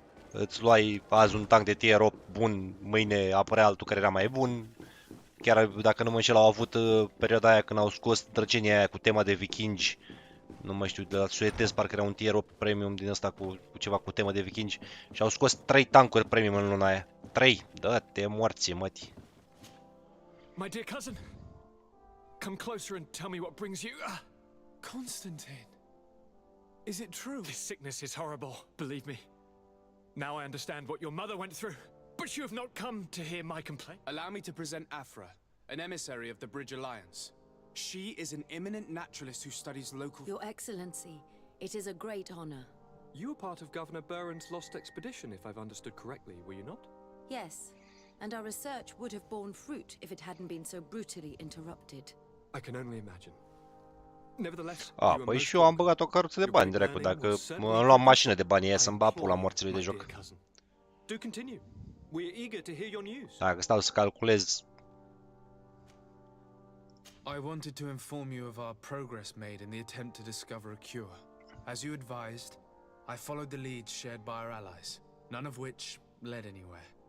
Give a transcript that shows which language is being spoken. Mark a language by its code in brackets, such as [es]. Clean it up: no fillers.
[ro] Îți luai azi un tank de tier 8 bun, mâine apărea altul care era mai bun. Chiar dacă nu mă înșel, au avut perioada aia când au scos drăcenia aia cu tema de vikingi. Nu mai știu, de la suedez, parcă era un tier 8 premium din ăsta cu ceva cu temă de vikingi. Și au scos 3 tankuri premium în luna aia. 3! Dă-te morție, măti. [en] My dear cousin, come closer and tell me what brings you. Constantine, is it true? This sickness is horrible, believe me. Now I understand what your mother went through. But you have not come to hear my complaint. Allow me to present Afra, an emissary of the Bridge Alliance. She is an eminent naturalist who studies local... Your Excellency, it is a great honor. You were part of Governor Buren's lost expedition, if I've understood correctly, were you not? Yes, and our research would have borne fruit if it hadn't been so brutally interrupted. I can only imagine. Nevertheless, [ro] păi și eu am băgat o căruță de bani dracu, dacă îmi luam mașină de bani aia să-mi bat pula morților de joc. [en] Do continue. We're eager to hear your news. [ro] Dacă stau să calculez... [en] I wanted to inform you of our progress made in the attempt to discover a cure. As you advised, I followed the leads shared by our allies, none of which led anywhere.